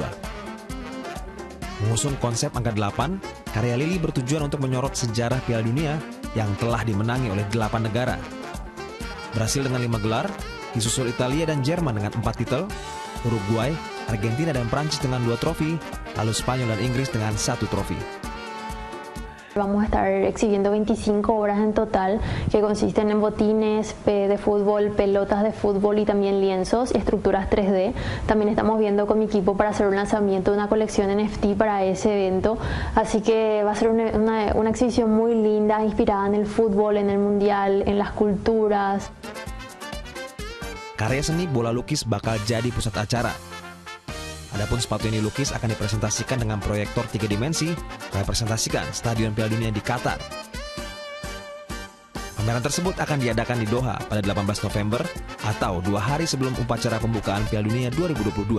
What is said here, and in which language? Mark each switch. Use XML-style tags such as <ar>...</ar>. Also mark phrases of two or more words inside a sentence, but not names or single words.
<id>Mengusung konsep angka 8, karya Lili bertujuan untuk menyorot sejarah Piala Dunia yang telah dimenangi oleh 8 negara. Brasil dengan 5 gelar, disusul Italia dan Jerman dengan 4 titel, Uruguay, Argentina dan Prancis dengan 2 trofi, lalu Spanyol dan Inggris dengan 1 trofi.</id> <es>Vamos a estar exhibiendo 25 obras en total que consisten en botines de fútbol, pelotas de fútbol y también lienzos y estructuras 3D. También estamos viendo con mi equipo para hacer un lanzamiento de una colección NFT para ese evento. Así que va a ser una exhibición muy linda, inspirada en el fútbol, en el mundial, en las culturas.</es> <id>Karya seni bola lukis bakal jadi pusat acara. Adapun sepatu yang dilukis akan dipresentasikan dengan proyektor 3 dimensi merepresentasikan Stadion Piala Dunia di Qatar. Pameran tersebut akan diadakan di Doha pada 18 November atau 2 hari sebelum upacara pembukaan Piala Dunia 2022.</id>